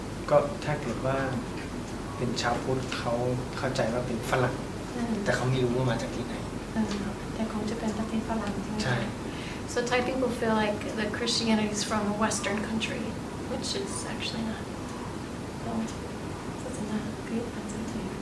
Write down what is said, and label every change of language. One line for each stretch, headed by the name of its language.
Thai: ก็ถ้าเกิดว่าเป็นชาวพุทธเขาเข้าใจว่าเป็นฝรั่งแต่เขาไม่รู้ว่ามาจากที่ไหน แต่คงจะเป็นประเทศฝรั่งใช่ไหม ใช่
English: So Thai people feel like the Christianity is from a Western country, which is actually not.
Thai: So, ศาสนาคริสต์มาจากไหน